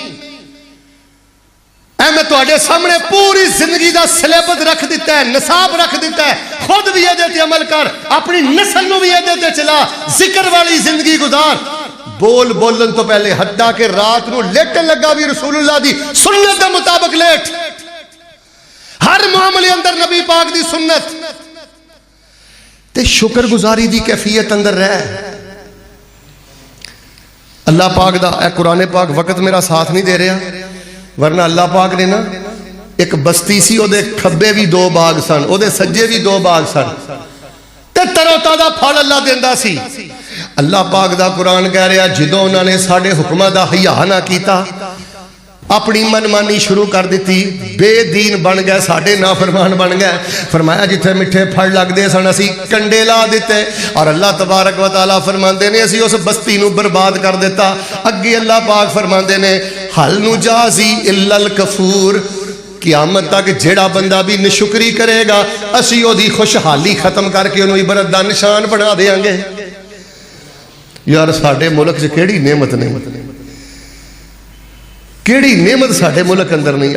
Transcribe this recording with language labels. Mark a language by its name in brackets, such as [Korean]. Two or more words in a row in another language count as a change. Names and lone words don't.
[Punjabi] میں تہاڈے سامنے پوری زندگی کا سلیبس رکھ دتا ہے، نصاب رکھ دتا ہے، خود بھی یہ عمل کر، اپنی نسل نوں بھی یہ چلا، ذکر والی زندگی گزار. بول بولن تو پہلے حدا کے رات نوں لیٹن لگا بھی رسول اللہ دی سنت کے مطابق لیٹ, ہر معاملے اندر نبی پاک دی سنت تے شکرگزاری دی کیفیت اندر رہ. اللہ پاک دا اے قرآن پاک وقت میرا ساتھ نہیں دے رہا، ورنہ اللہ پاک نے نا اک بستی سی، اودے کھبے بھی 2 باغ سن، اودے سجے بھی 2 باغ سن، تے تروتازہ پھل اللہ دیندا سی. اللہ پاک دا قرآن کہہ رہا جدوں انہوں نے ساڈے حکماں دا حیا نا کیتا، اپنی من مانی شروع کر دی، بے دین بن گئے، ساڈے نافرمان بن گئے. فرمایا جتھے مٹھے پھل لگتے سن اسی کنڈے لا دتے، اور [Arabic] اللہ تبارک و تعالیٰ [Punjabi] فرماتے نے اسی اس بستی نوں برباد کر دتا. اگے اللہ پاک فرماتے نے [Arabic] هل نجازي إلا الكفور, [Punjabi] قیامت تک جیڑا بندہ بھی ناشکری کرے گا اسی اودی خوشحالی ختم کر کے انہوں نے عبرت دا نشان بنا دیں گے. یار ساڈے ملک چ کیڑی نعمت نہیں، کیڑی نعمت ساڈے ملک اندر نہیں.